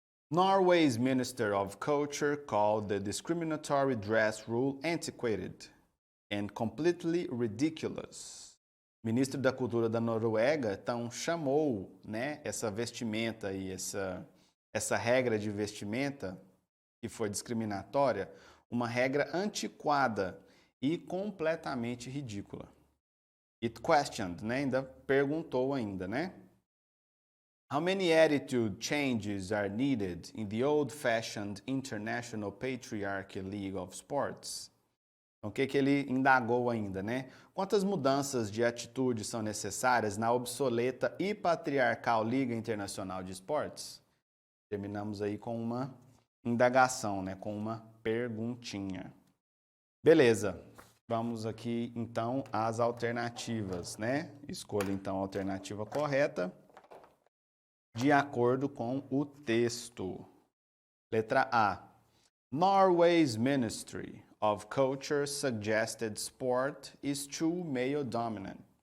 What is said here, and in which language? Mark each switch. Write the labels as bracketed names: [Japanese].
[English] Norway's Minister of Culture called the discriminatory dress rule antiquated and completely ridiculous. [Portuguese] O ministro da Cultura da Noruega, então, chamou, né, essa vestimenta e essa regra de vestimenta, que foi discriminatória, uma regra antiquada e completamente ridícula. [English] It questioned, [Portuguese] né, ainda perguntou ainda, né? [English] How many attitude changes are needed in the old-fashioned International Patriarchy League of Sports? [Portuguese] Então, o que ele indagou ainda, né? Quantas mudanças de atitude são necessárias na obsoleta e patriarcal Liga Internacional de Esportes? Terminamos aí com uma indagação, né? Com uma perguntinha. Beleza. Vamos aqui, então, às alternativas, né? Escolha, então, a alternativa correta de acordo com o texto. Letra A. [English] Norway's Ministry of Culture suggested sport is too male-dominated.